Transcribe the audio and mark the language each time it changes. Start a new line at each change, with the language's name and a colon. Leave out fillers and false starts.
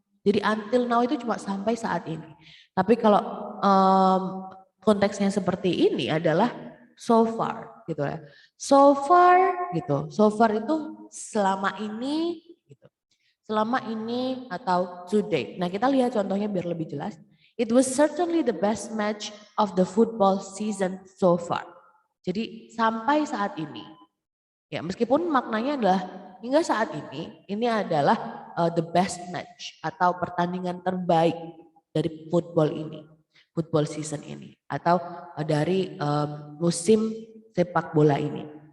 Indonesian: Jadi until now itu cuma sampai saat ini. Tapi kalau konteksnya seperti ini adalah so far gitu ya. So far gitu. So far itu selama ini gitu. Selama ini atau today. Nah, kita lihat contohnya biar lebih jelas.
English: It was certainly the best match of the football season so far.
Indonesian: Jadi sampai saat ini. Ya, meskipun maknanya adalah hingga saat ini adalah the best match atau pertandingan terbaik dari football ini. football season ini atau dari musim sepak bola ini.